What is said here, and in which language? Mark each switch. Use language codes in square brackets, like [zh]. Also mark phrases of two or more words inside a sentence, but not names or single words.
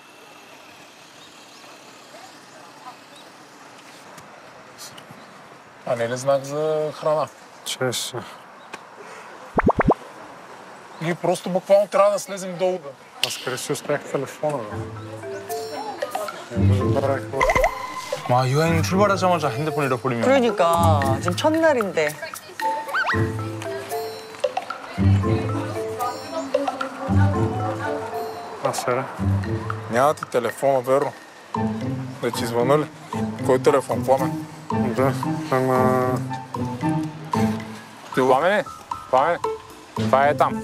[bg] А не ли знак за храна? Чеше. Ние просто буквално трябва да слезем долу. Аз къде си оставих телефона, [ko] 와 여행 출발하자마자 핸드폰 잃어버리면. 그러니까 지금 첫날인데. [bg] Сера. Нямате телефона, верно? Да ти звъна ли? Кой телефон? Пламен? Да, ама... Пламене, това е там.